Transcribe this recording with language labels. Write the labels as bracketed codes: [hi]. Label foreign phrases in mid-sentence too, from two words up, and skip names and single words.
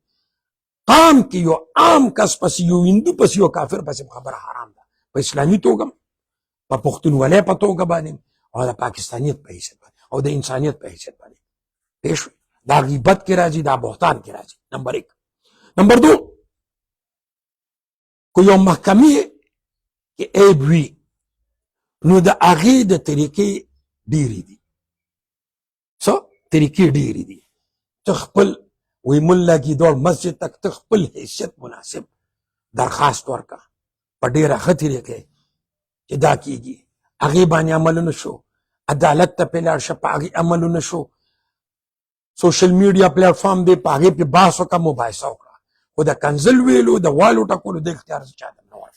[ps] قام کې یو عام کس پسې یو هندو پسې یو کافر پسې خبره حرام ده، په اسلامي توګه په پښتونولۍ په توګه باندې او د پاکستانیت په حیثیت باندې او د انسانیت په حیثیت باندې پیش دا غیبت کې راځي، دا بهتان کې راځي. نمبر 1. نمبر 2 کو یو محکمې کې عیب وي نو د هغې د طریقې ډېرې دي، څه طریقې ډېرې دي. ته خپل وی ملا کی دور مسجد تک ته خپل حیثیت مناسب درخواست ورکړه په ډېره ښه طریقې چې دا کېږي، هغې باندې عمل نه شو، عدالت ته پې لاړ شه، په هغې عمل نه شو، [en] social media platform [ps] دی په هغې پې بحث وکړه، مباحثه وکړه، خو د کنځل ویلو د والو ټکولو د اختیار زه چاته نه ورکوم.